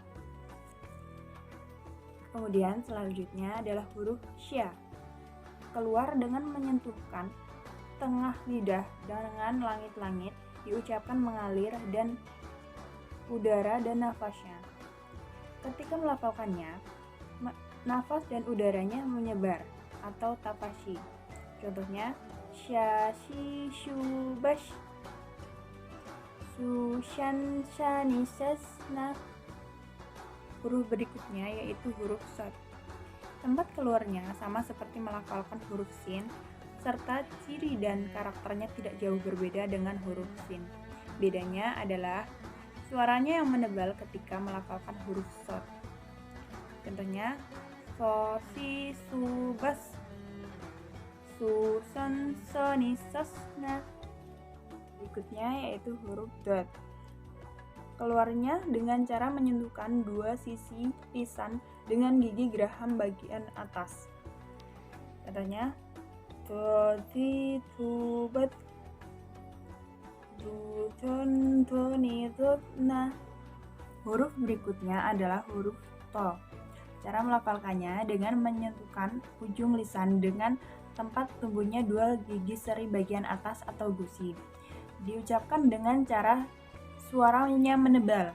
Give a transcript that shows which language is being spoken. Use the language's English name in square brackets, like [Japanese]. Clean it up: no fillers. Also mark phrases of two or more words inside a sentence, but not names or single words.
[Indonesian] Kemudian selanjutnya adalah huruf sya, keluar dengan menyentuhkan tengah lidah dengan langit-langit, diucapkan mengalir dan udara dan nafasnya. Ketika melafalkannya, nafas dan udaranya menyebar atau tapashi. [Arabic] Contohnya syashi shubash, sushan shani sasna. [Indonesian] Huruf berikutnya yaitu huruf sod. Tempat keluarnya sama seperti melafalkan huruf sin, serta ciri dan karakternya tidak jauh berbeda dengan huruf sin. Bedanya adalah suaranya yang menebal ketika melafalkan huruf sod. [Arabic] Contohnya sosi subas, susan soni sasna. [Indonesian] Berikutnya yaitu huruf dot. Keluarnya dengan cara menyentuhkan dua sisi lisan dengan gigi geraham bagian atas. [Arabic] Contohnya tozi tubat, duton toni totna. [Indonesian] Huruf berikutnya adalah huruf to. Cara melafalkannya dengan menyentuhkan ujung lisan dengan tempat tumbuhnya dua gigi seri bagian atas atau gusi. Diucapkan dengan cara suaranya menebal.